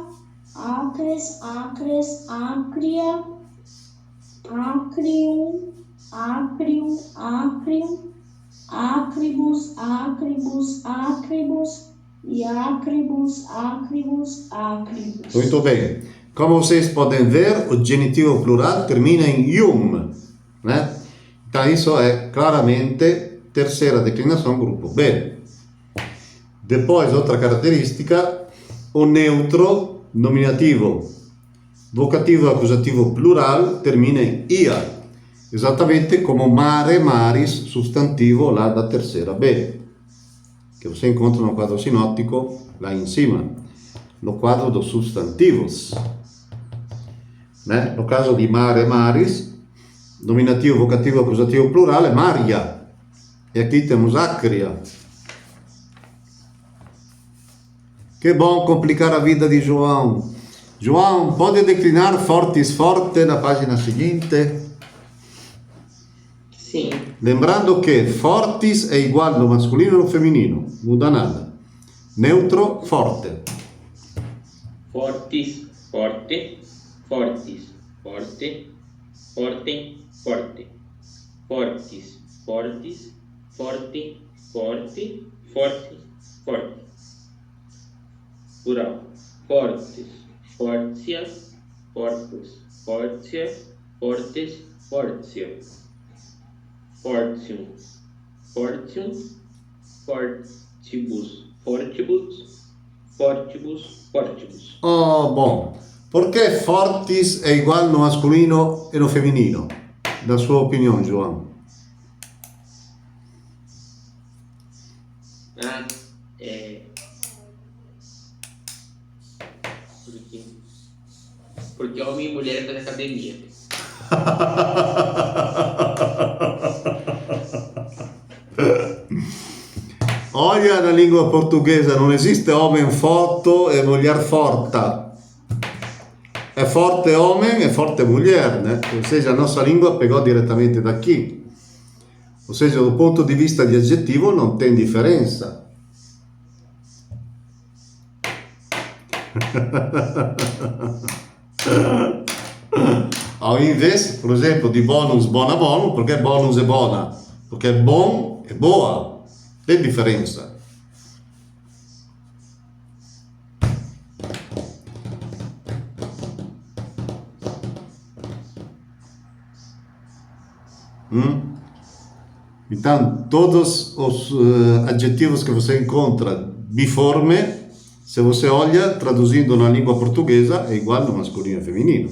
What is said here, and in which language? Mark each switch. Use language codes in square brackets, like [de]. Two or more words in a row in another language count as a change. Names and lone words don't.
[la] Acres, acres, acria. Acrium, acrium, acrium. Acribus, acribus, acribus. E acribus, acribus, acribus. [pt] Muito bem. Como vocês podem ver, o genitivo plural termina em ium, né? Então isso é claramente terceira declinação grupo. Bem. Depois, outra característica, o neutro nominativo, vocativo acusativo plural termina em ia, exatamente como [la] mare, maris, [pt] sostantivo lá da terceira B, que você encontra no quadro sinóptico lá em cima, no quadro dos substantivos. Né? No caso di [la] mare, maris, [pt] nominativo, vocativo acusativo plural é maria, e aqui temos acria. Que bom complicar a vida de João. João, pode declinar [la] fortis forte [pt] na página seguinte? Sim. Lembrando que fortis é igual no masculino e no feminino, muda nada. Neutro, forte. [la] Fortis, forte, fortis, forte, forte, forte. Fortis, fortis, forte, forte, forte, forte. [pt] Plural. [la] Fortes, fortias, fortus, fortia, fortes, fortia. Fortium, fortium, fortibus, fortibus, fortibus, fortibus. [pt] Oh, bom. Por que fortis é igual no masculino e no feminino? Da sua opinião, João? Porque homem e mulher é da academia. Olha, na língua portuguesa não existe homem forte e mulher forte. É forte homem e forte mulher, né? Ou seja, a nossa língua pegou diretamente daqui. Ou seja, do ponto [it] di vista di aggettivo non [pt] tem differenza. Ao invés, por exemplo, [it] di [la] bonus, bona, bono, [it] perché bonus è buona? [pt] Perché bom è boa. Tem differenza. Então, todos os adjetivos que você encontra biforme, se você olha, traduzindo na língua portuguesa, é igual no masculino e feminino.